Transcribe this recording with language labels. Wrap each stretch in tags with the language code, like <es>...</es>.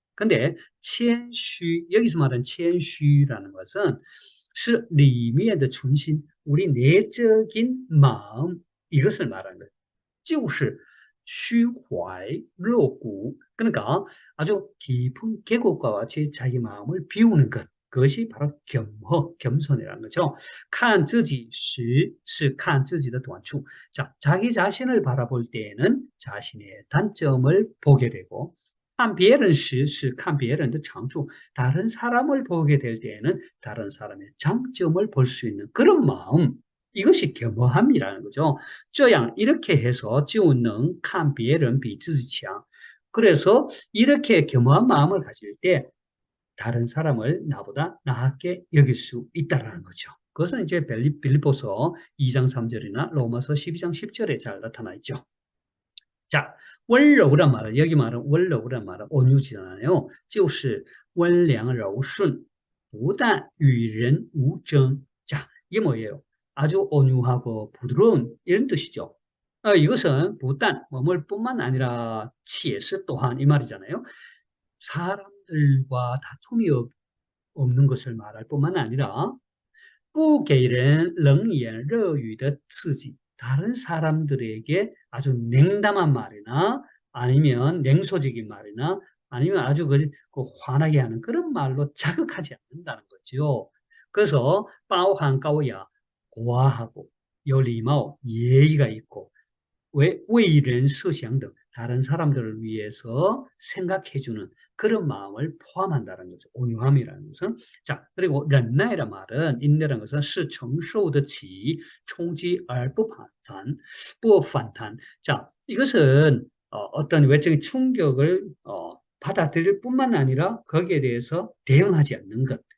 <ko>근데 谦虚 여기서 말하는 谦虚라는 것은</ko> <zh>是里面的存心,</zh> <ko>우리 내적인 마음 이것을 말하는 거예요.</ko> <zh>就是虚怀若谷</zh> <ko>그러니까 아주 깊은 계곡과 같이 자기 마음을 비우는 것. 그것이 바로 겸허, 겸손이라는 거죠.</ko> <zh>看自己时是看自己的短处.</zh> <ko>자, 자기 자신을 바라볼 때에는 자신의 단점을 보게 되고</ko> <zh>看别人时是看别人的长处.</zh> <ko>다른 사람을 보게 될 때에는 다른 사람의 장점을 볼 수 있는 그런 마음. 이것이 겸허함이라는 거죠.</ko> <zh>这样</zh> <ko>이렇게 해서</ko> <zh>就能看别人比自己强.</zh> <ko>그래서 이렇게 겸허한 마음을 가질 때 다른 사람을 나보다 나게 여길 수 있다는 거죠. 그것은 이제 빌립보서 2장 3절이나 로마서 12장 10절에 잘 나타나 있죠. 자, 温柔란 말은 여기 말은 温柔란 말은 온유지잖아요.</ko> <zh>就是温良柔顺不但与人无争.</zh> <ko>자, 이게 뭐예요? 아주 온유하고 부드러운 이런 뜻이죠. 이것은 不但 뭐뭘 뿐만 아니라 且是 또한 이 말이잖아요. 사람들과 다툼이 없는 것을 말할 뿐만 아니라</ko> <zh>不给人冷言热语的刺激.</zh> <ko>다른 사람들에게 아주 냉담한 말이나 아니면 냉소적인 말이나 아니면 아주 그 화나게 하는 그런 말로 자극하지 않는다는 거죠. 그래서</ko> <zh>包含高雅,</zh> <ko>고아하고</ko> <zh>有礼貌,</zh> <ko>예의가 있고</ko> <zh>为人设想</zh> <ko>등 다른 사람들을 위해서 생각해주는 그런 마음을 포함한다는 거죠. 온유함이라는 것은. 자, 그리고 忍耐란 말은 인내라는 것은</ko> <zh>是承受得起冲击而不反弹.</zh> <ko>자, 이것은 어떤 외적인 충격을 받아들일 뿐만 아니라 거기에 대해서 대응하지 않는 것.</ko>